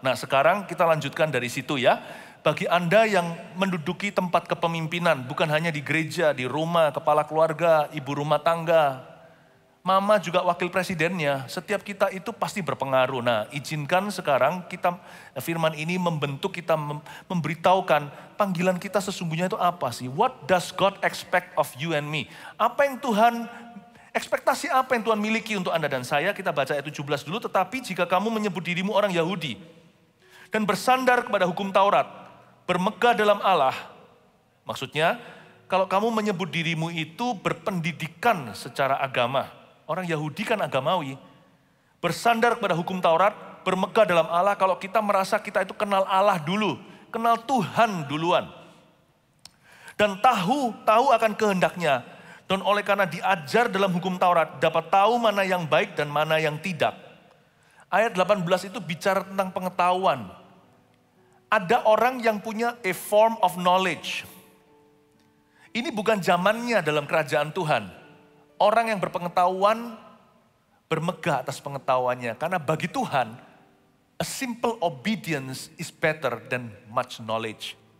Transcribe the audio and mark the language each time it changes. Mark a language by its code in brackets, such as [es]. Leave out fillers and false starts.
[id] Nah sekarang kita lanjutkan dari situ ya. Bagi Anda yang menduduki tempat kepemimpinan, bukan hanya di gereja, di rumah, kepala keluarga, ibu rumah tangga, mama juga wakil presidennya, setiap kita itu pasti berpengaruh. Nah izinkan sekarang kita firman ini membentuk kita, memberitahukan panggilan kita sesungguhnya itu apa sih? [en] What does God expect of you and me? [id] Apa yang Tuhan, ekspektasi apa yang Tuhan miliki untuk Anda dan saya? Kita baca ayat 17 dulu. Tetapi jika kamu menyebut dirimu orang Yahudi dan bersandar kepada hukum Taurat, bermegah dalam Allah, maksudnya kalau kamu menyebut dirimu itu berpendidikan secara agama, orang Yahudi kan agamawi, bersandar kepada hukum Taurat, bermegah dalam Allah. Kalau kita merasa kita itu kenal Allah dulu, kenal Tuhan duluan. Dan tahu akan kehendaknya. Dan oleh karena diajar dalam hukum Taurat, dapat tahu mana yang baik dan mana yang tidak. Ayat 18 itu bicara tentang pengetahuan. Ada orang yang punya [en] a form of knowledge. [id] Ini bukan zamannya dalam kerajaan Tuhan. Orang yang berpengetahuan bermegah atas pengetahuannya. Karena bagi Tuhan, [en] a simple obedience is better than much knowledge.